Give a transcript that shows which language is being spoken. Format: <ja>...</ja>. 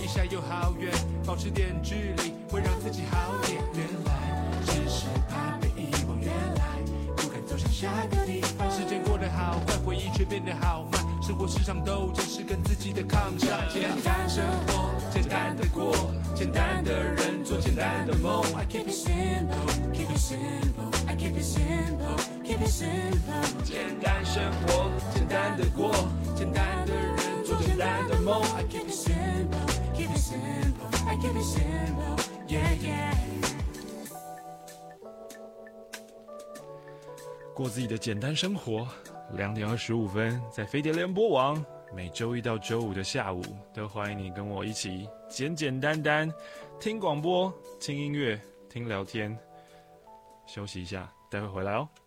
<zh>又好远，保持点距离会让自己好点。原来只是怕被遗忘，原来不敢走向下个地方。时间过得好快，回忆却变得好慢，生活时常斗争，是跟自己的抗战。简单生活，简单的过，简单的人，做简单的梦。</zh> <en>I keep it simple, keep it simple, I keep it simple, keep it simple。</en> <zh>简单生活，简单的过，简单的人，做简单的梦。</zh> <en>I keep it simple,Simple, I keep it simple, yeah, yeah。</en> <zh>过自己的简单生活。 2:25在飞碟联播网，每周一到周五的下午，都欢迎你跟我一起简简单单听广播、听音乐、听聊天。休息一下，待会回来哦。</zh>